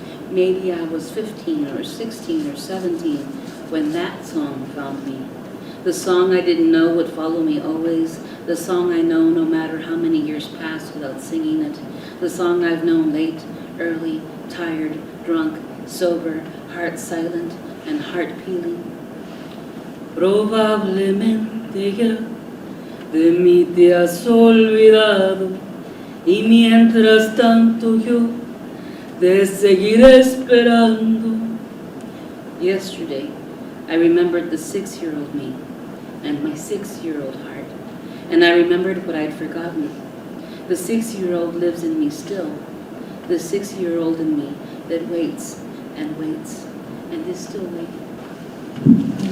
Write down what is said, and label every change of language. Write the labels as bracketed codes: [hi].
[en] Maybe I was 15 or 16 or 17 when that song found me. The song I didn't know would follow me always. The song I know no matter how many years pass without singing it. The song I've known late, early, tired, drunk, sober, heart silent, and heart peeling. [es] Probablemente ya de mí te has olvidado, y mientras tanto yo te seguiré esperando. [en] Yesterday, I remembered the 6-year-old me and my 6-year-old heart, and I remembered what I'd forgotten. The 6-year-old lives in me still, the 6-year-old in me that waits and waits and is still waiting.